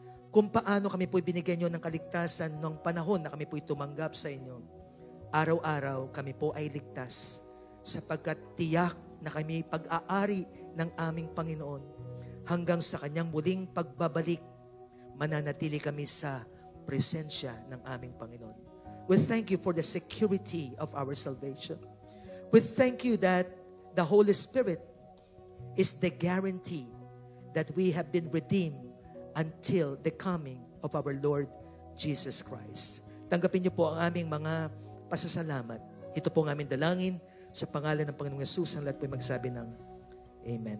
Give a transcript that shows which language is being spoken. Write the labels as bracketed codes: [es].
[tl] Kung paano kami po'y binigyan nyo ng kaligtasan ng panahon na kami po'y tumanggap sa inyo, araw-araw kami po ay ligtas sapagkat tiyak na kami pag-aari ng aming Panginoon. Hanggang sa kanyang muling pagbabalik, mananatili kami sa presensya ng aming Panginoon. [en] We thank you for the security of our salvation. We thank you that the Holy Spirit is the guarantee that we have been redeemed until the coming of our Lord Jesus Christ. [tl] Tanggapin niyo po ang aming mga pasasalamat. Ito po ang aming dalangin sa pangalan ng Panginoong Hesus. Ang lahat po'y magsabi ng Amen.